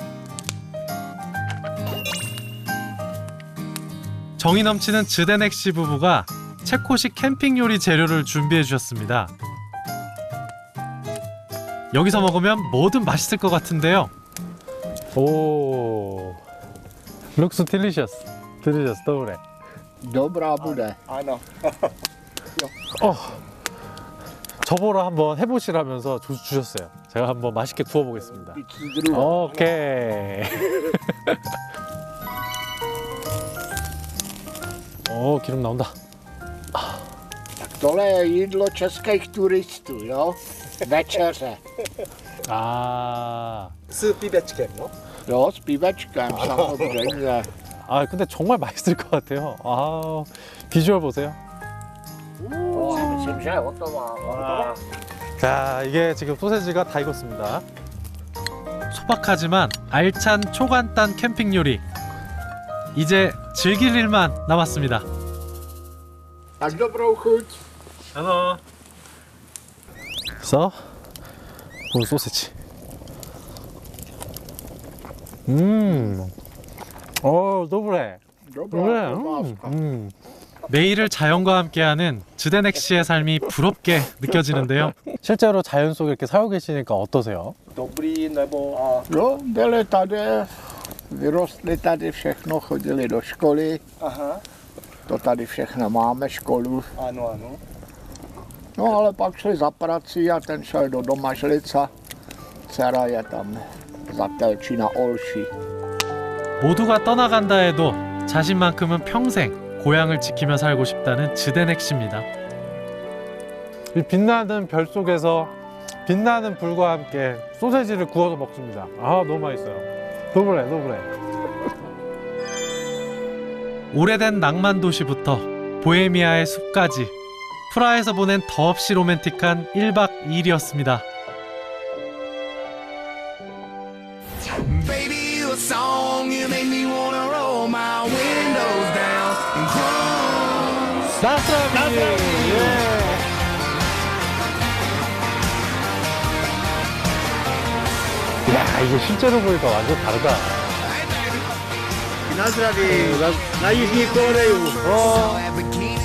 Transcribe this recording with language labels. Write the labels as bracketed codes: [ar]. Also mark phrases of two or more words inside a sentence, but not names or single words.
[ko] 정이 넘치는 즈데넥 씨 부부가 체코식 캠핑 요리 재료를 준비해 주셨습니다. 여기서 먹으면 뭐든 맛있을 것 같은데요. [en] Looks delicious. [cs] Dobre. Dobrá bude. Ano. [ko] 저보러 한번 해보시라면서 주셨어요. 제가 한번 맛있게 구워보겠습니다. 오케이. 기름 나온다. [cs] Tak tohle je jídlo českých turistů, jo? Večeře. S pivečkem, no? Jo, s pivečkem, samozřejmě. [ko] 근데 정말 맛있을 것 같아요. 비주얼 보세요. [cs] Myslím, že je hotová. [ko] 자, 이게 지금 소세지가 다 익었습니다. 소박하지만 알찬 초간단 캠핑 요리. 이제 즐길 일만 남았습니다. [cs] Tak dobrou chuť. Ano. [ko] 그래서 오늘 소세지. [cs] 도브레. [ko] 매일을 자연과 함께하는 즈데넥 씨의 삶이 부럽게 느껴지는데요. 실제로 자연 속에 이렇게 살고 계시니까 어떠세요? [cs] Dobrý nebo Jo, byli tady, vyrostli tady všechno, chodili do školy. Aha. To tady všechno máme, školu. Ano. No ale pak šli za prací a ten šel do Domažlica. Dcera je tam za Telčí na Olši. [ko] 모두가 떠나간다 해도 자신만큼은 평생 고향을 지키며 살고 싶다는 즈데넥 씨입니다. 이 빛나는 별 속에서 빛나는 불과 함께 소세지를 구워서 먹습니다. 너무 맛있어요. 도브레. 오래된 낭만 도시부터 보헤미아의 숲까지 프라하에서 보낸 더없이 로맨틱한 1박 2일이었습니다. [en] Baby, you a song, you make me wanna roll my windows down and cry. [ko] 나스라비. 예. 야, 이게 실제로 보니까 완전 다르다. 나스라비. 나 유시 거래요.